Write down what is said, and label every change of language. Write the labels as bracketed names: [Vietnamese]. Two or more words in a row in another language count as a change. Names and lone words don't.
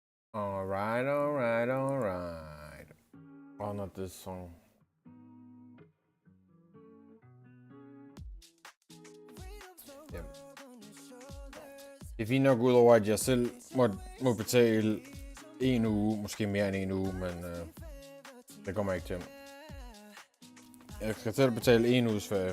[English] Alright, alright, alright. Oh, not this song. Yep. [Danish] Det er fint nok ud over, at jeg selv må betale en uge, måske mere end en uge, men det kommer ikke til. Jeg skal selv betale en uges ferie.